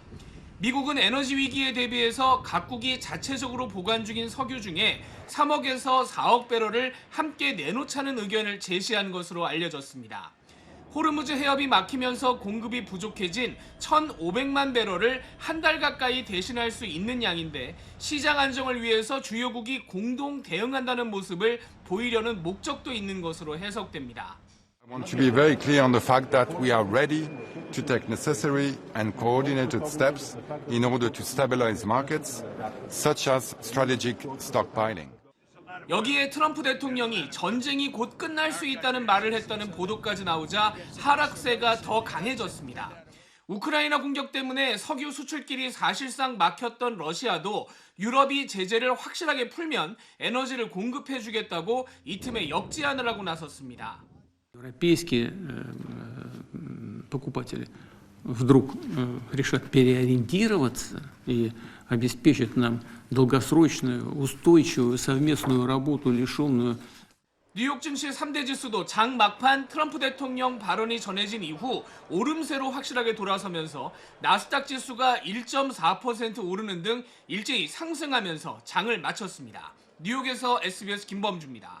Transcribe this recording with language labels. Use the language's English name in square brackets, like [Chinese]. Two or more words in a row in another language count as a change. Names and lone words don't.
[Korean] 미국은 에너지 위기에 대비해서 각국이 자체적으로 보관 중인 석유 중에 3억에서 4억 배럴을 함께 내놓자는 의견을 제시한 것으로 알려졌습니다. 호르무즈 해협이 막히면서 공급이 부족해진 1,500만 배럴을 한 달 가까이 대신할 수 있는 양인데 시장 안정을 위해서 주요국이 공동 대응한다는 모습을 보이려는 목적도 있는 것으로 해석됩니다. [English] I want to be very clear on the fact that we are ready to take necessary and coordinated steps in order to stabilize markets, such as strategic stockpiling. [Korean] 여기에 트럼프 대통령이 전쟁이 곧 끝날 수 있다는 말을 했다는 보도까지 나오자 하락세가 더 강해졌습니다. 우크라이나 공격 때문에 석유 수출길이 사실상 막혔던 러시아도 유럽이 제재를 확실하게 풀면 에너지를 공급해주겠다고 이 틈에 역제안을 하고 나섰습니다. [Russian] Европейские покупатели вдруг решат переориентироваться и обеспечат нам долгосрочную, устойчивую совместную работу, лишенную. [Korean] 뉴욕 증시 3대 지수도 장 막판 트럼프 대통령 발언이 전해진 이후 오름세로 확실하게 돌아서면서 나스닥 지수가 1.4% 오르는 등 일제히 상승하면서 장을 마쳤습니다. 뉴욕에서 SBS 김범주입니다.